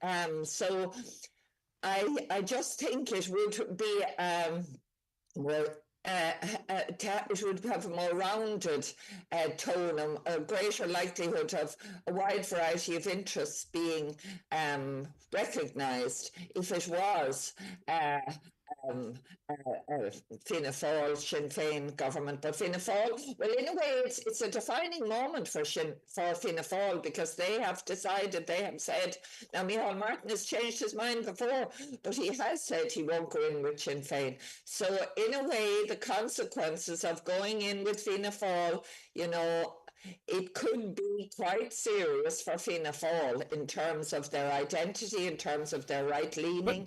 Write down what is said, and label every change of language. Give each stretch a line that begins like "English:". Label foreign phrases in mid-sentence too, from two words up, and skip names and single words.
English: So I just think it would be it would have a more rounded tone, a greater likelihood of a wide variety of interests being recognised if it was um, Fianna Fáil, Sinn Féin government. But Fianna Fáil, well, in a way, it's a defining moment for Fianna Fáil, because they have decided, they have said, now Micheál Martin has changed his mind before, but he has said he won't go in with Sinn Féin. So in a way, the consequences of going in with Fianna Fáil, it could be quite serious for Fianna Fáil in terms of their identity, in terms of their right leaning.